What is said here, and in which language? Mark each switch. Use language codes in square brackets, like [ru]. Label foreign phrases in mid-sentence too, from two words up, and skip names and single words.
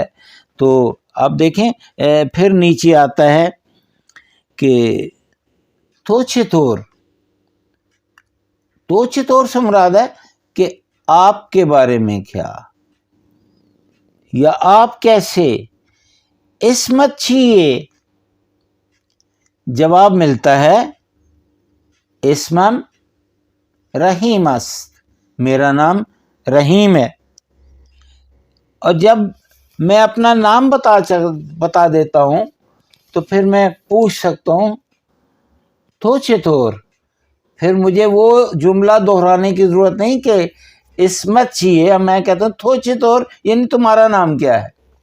[ur] تو آپ دیکھیں پھر نیچے آتا ہے کہ [fa] تو چطور [ur] سے مراد ہے کہ آپ کے بارے میں کیا، یا آپ کیسے. [fa] اسمت چیئے، [ur] جواب ملتا ہے [fa] اسمم رحیم است، [ur] میرا نام رحیم ہے. اور جب میں اپنا نام بتا دیتا ہوں تو پھر میں پوچھ سکتا ہوں [fa] تو چطور. [ur] پھر مجھے وہ جملہ دہرانے کی ضرورت نہیں کہ [fa] اسمت چاہیے، [ur] میں کہتا ہوں [fa] تو چطور، [ur] یعنی تمہارا نام کیا ہے.